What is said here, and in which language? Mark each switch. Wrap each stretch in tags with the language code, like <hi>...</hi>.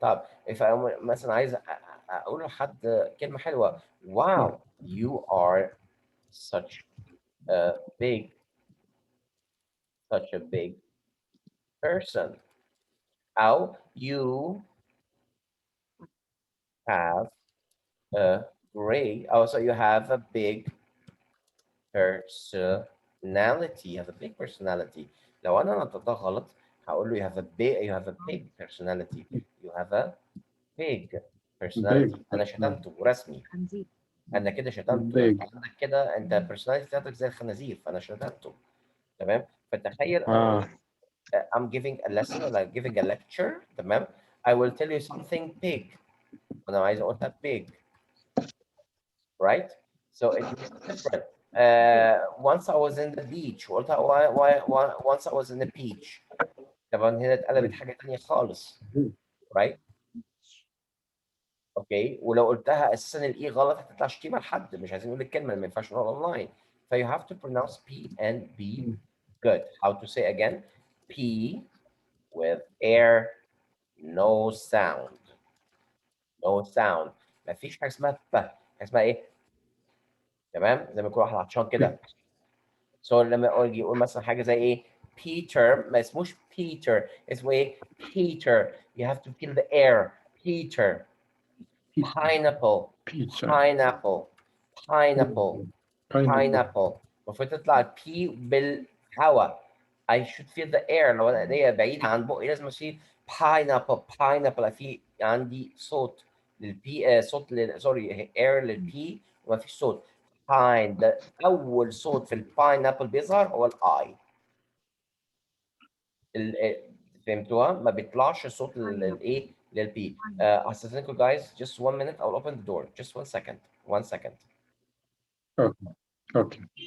<en>طب if I</en> <ar>مثلا عايز اقول لحد كلمه حلوه،</ar> <en>wow you are such a big such a big person، او you have a great also you have a big personality. You have a big personality.</en> <ar>لو انا نطقتها غلط هقول له</ar> <en>you have a big personality. You have a big personality. Big</en> <ar>انا</ar> <en>personality.</en> <ar>شتمته رسمي، خنزير. انا كده شتمته. انت</ar> <en>Big.</en> <ar>عندك كده انت personality بتاعتك زي الخنازير، فانا شتمته. تمام. فتخيل انا</ar> <en>Ah, اقول I'm giving a lesson ولا giving a lecture.</en> <ar>تمام.</ar> <en>I will tell you something big.</en> <ar>انا عايز اقولها big.</ar> <en>Right? So it makes different. Once I was in the beach. قلتها once I was in the beach.</en> <ar>طبعا هنا اتقلبت حاجة تانية خالص.</ar> <en>Right? Okay.</en> <ar>ولو قلتها اساسا الاي غلط هتطلع شتيمة لحد، مش عايزين نقول الكلمة، ما ينفعش نقول اونلاين.</ar> <en>ف you have to pronounce P and B good. How to say again? P with air, no sound. No sound.</en> <ar>ما فيش حاجة اسمها حاجة اسمها ايه؟ تمام؟ زي ما يكون واحد عطشان كده. So لما اجي اقول مثلا حاجه زي ايه Peter، ما اسموش Peter، اسمه ايه Peter.</ar> <en>You have to feel the air. Peter. Pineapple. pizza. Pineapple. Pineapple. Pineapple. Pineapple.</en> <ar>المفروض تطلع البي بالهواء.</ar> <en>I should feel the air.</en> <ar>لو انا ايديا بعيد عن بقي لازم اشيل pineapple.</ar> <en>Pineapple.</en> <ar>في عندي صوت للبي، صوت سوري air للبي وما فيش صوت. pine ده اول صوت في الباينابل بيظهر هو الاي. فهمتوها؟ ما بيطلعش صوت الايه للبي. استاذنكم</ar> <en>guys just 1 minute I'll open the door just 1 second 1 second. Okay. Okay.</en>